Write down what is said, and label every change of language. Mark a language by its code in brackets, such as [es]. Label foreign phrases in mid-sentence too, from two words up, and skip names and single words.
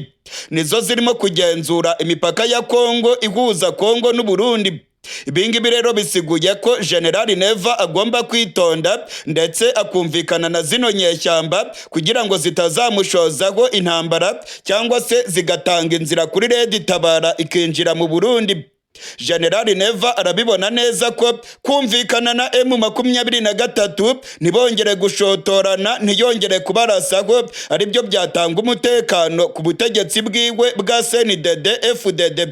[rw] Nizo zirimo kugenzura imipaka ya Kongo ihuza Kongo n'u Burundi. Ibingibi rero bisiguye ko General Neva agomba kwitonda ndetse akumvikana na zino nyeshyamba kugira ngo zitazamushozaho intambara cyangwa se zigatanga inzira kuri Red Tabara ikinjira mu Burundi. General Neva arabibona neza ko kumvikana na M23 ntibongere gushotorana, ntiyongere kubarasaho, aribyo byatanga umutekano ku butegetsi bwiwe bwa CNDD FDD.